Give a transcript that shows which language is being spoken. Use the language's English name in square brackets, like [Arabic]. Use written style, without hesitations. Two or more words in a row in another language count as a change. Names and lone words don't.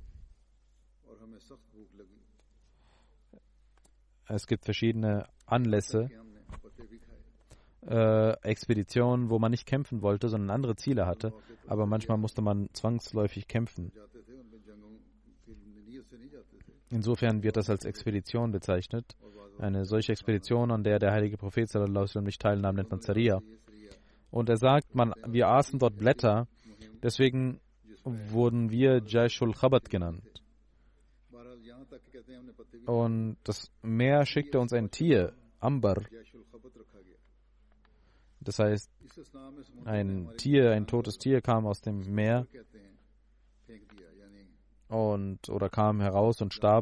[German] Es gibt verschiedene Anlässe, Expeditionen, wo man nicht kämpfen wollte, sondern andere Ziele hatte. Aber manchmal musste man zwangsläufig kämpfen. Insofern wird das als Expedition bezeichnet. Eine solche Expedition, an der der heilige Prophet [Arabic] صلى الله عليه وسلم [German] nicht teilnahm, nennt man Sariya. Und er sagt, wir aßen dort Blätter, deswegen wurden wir Jashul Khabat genannt. Und das Meer schickte uns ein Tier, Ambar. Das heißt, ein totes Tier kam aus dem Meer oder kam heraus und starb.